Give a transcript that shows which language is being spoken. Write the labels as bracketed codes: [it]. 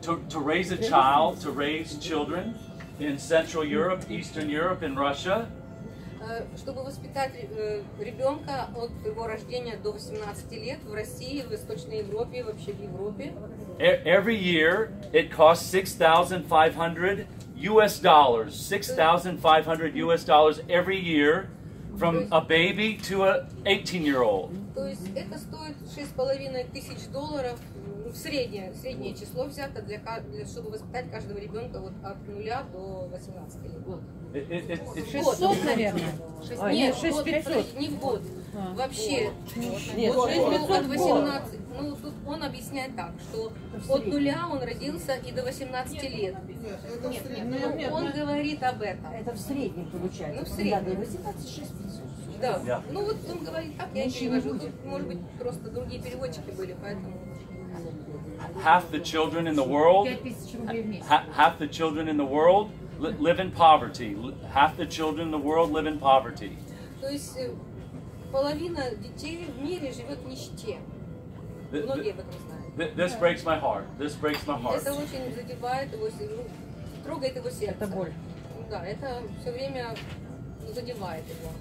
[en] To raise a child, to raise children in Central Europe, Eastern Europe, and Russia. [ru] Чтобы воспитать ребенка от его рождения до 18 лет в России, в Восточной Европе, вообще в Европе. [en] Every year it costs $6,500 US. $6,500 every year from a baby to an 18-year-old. [ru] То есть это стоит $6,500 среднее число взято чтобы воспитать каждого ребенка вот от 0 до 18 лет. 600, наверное. Нет, 6500. не в год. Вообще, вот 6500 от 18. Ну, тут он объясняет так, что от 0 он родился и до 18 лет. Нет, он говорит об этом. Это в среднем получается. Ну, в среднем. Да, 18 6500. Да. Ну вот он говорит так, я и перевожу. Тут, может быть, просто другие переводчики были, поэтому... [en] Half the children in the world, half the children in the world live in poverty. Half the children in the world live in poverty. [ru] То есть половина детей в мире живет в нищете. Многие об этом знают. [en] This breaks my heart. This breaks my heart. [ru] Это очень задевает его, трогает его сердце. Это боль. Да, это все время задевает его.